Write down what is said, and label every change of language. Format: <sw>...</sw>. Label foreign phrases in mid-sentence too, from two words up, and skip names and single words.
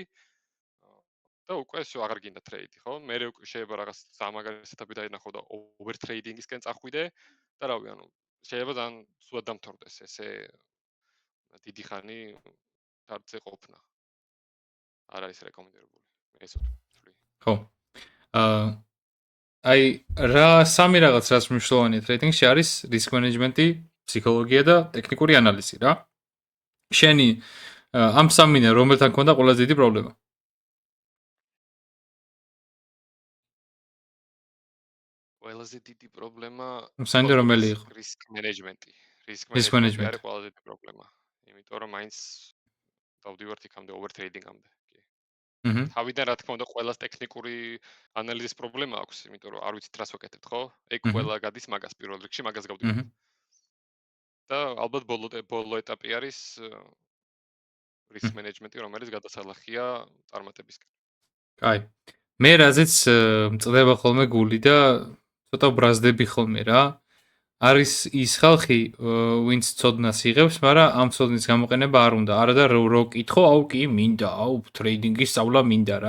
<ka>და უკვე შო აღარ გინდა ტრეიდი, ხო? მე უკვე შეიძლება რაღაც სამაგარი სეტაპი დაინახო და</ka> <en>over trading</en> <ka>წახვიდე და რავი, ანუ შეიძლება ძალიან სულად დამთორდეს ესე დიდი ხანი ჩარტზე ყოფნა. არ არის რეკომენდებული. მე ეს ვთვლი. ხო. აი რა სამი რაღაც რაც მნიშვნელოვანია ტრეიდინგში არის</ka> <en>risk management-ი,</en> <ka>ფსიქოლოგია და ტექნიკური ანალიზი რა. შენი ამ სამიდან რომელთან ქონდა ყველაზე დიდი პრობლემა? ყველაზე დიდი პრობლემა საინდა რომელი იყო?</ka> <en>risk management-ი. risk management</en> <ka>არის ყველაზე დიდი პრობლემა. იმიტომ რომ მაინც დავდივართ იქამდე</ka> <en>over trading-ამდე.</en> <ka>თავიდან რა თქმა უნდა ყველას ტექნიკური ანალიზის პრობლემა აქვს, იმიტომ რომ არ ვიცით რას ვაკეთებთ, ხო? ეგ ყველა გადის მაგას პირველ რიგში, მაგას გავდივართ. და ალბათ ბოლო ეტაპი არის</ka> <en>risk management-ი,</en> <ka>რომელიც გადასალახია წარმატებისკენ. კაი. მე რაზეც მწდება ხოლმე გული და ცოტა ბრაზდები ხოლმე რა. არის ის ხალხი, ვინც ცოდნას იღებს, მაგრამ ამ ცოდნის გამოყენება არ უნდა. არა და რო კითხო, აუ კი მინდა, აუ ტრეიდინგის სწავლა მინდა რა.</ka>